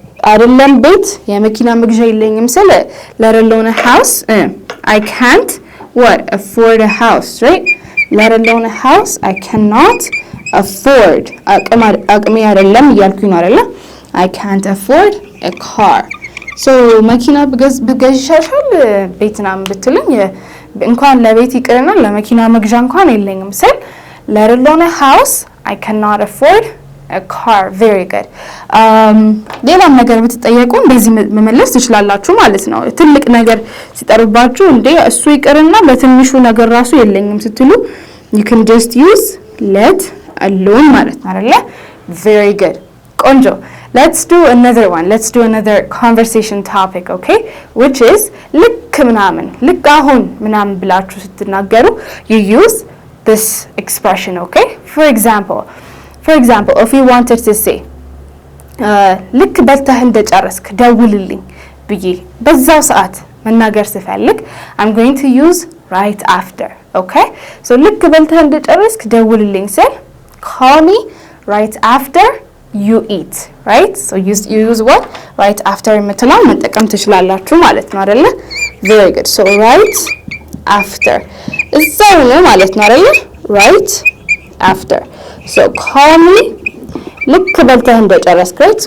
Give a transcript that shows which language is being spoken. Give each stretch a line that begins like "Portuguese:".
Amharic: አይደለም ቤት የመኪና መግዣ የለኝም ስለ
English: let alone a house I can't what afford a house right let alone a house I cannot afford
Amharic: አቅሜ አይደለም እያልኩኝ ነው አይደለ
English: I can't afford a car so
Amharic: መኪና ብገዥ ይሻልሻል ቤትና ብትሉኝ እንኳን ለቤት ይቅርና ለመኪና መግዣ እንኳን የለኝም ስል
English: let alone a house I cannot afford a car. Very good.
Amharic: ሌላም ነገር ብትጠየቁ እንደዚህ መመለስ ትችላላችሁ ማለት ነው። ትልቅ ነገር ሲጠርባችሁ እንዴ እሱ ይቅርና በትንሹ ነገር ራሱ የለኝም ስትሉ
English: you can just use let alone
Amharic: ማለት ነው አይደለ?
English: Very good. ቆንጆ. Let's do another one. Let's do another conversation topic, okay? Which is
Amharic: ልክ ምናምን ልክ አሁን ምናምን ብላችሁ ስትናገሩ
English: you use this expression, okay? For example, if you wanted to say
Amharic: ልክ በልተህ እንደጨረስክ ደውልልኝ ብዬ በዛው ሰዓት መናገር ስፈልግ
English: I'm going to use right after, okay? So
Amharic: ልክ በልተህ እንደጨረስክ ደውልልኝ ስል
English: call me right after you eat, right? So you use what?
Amharic: Right after የምትለውን መጠቀም ትችላላችሁ ማለት ነው አይደለ? Very good. So right after እዛው ነው ማለት ነው አይደለ?
English: Right after. So call me
Amharic: ልክ በልተህ እንደጨረስክ,
English: right?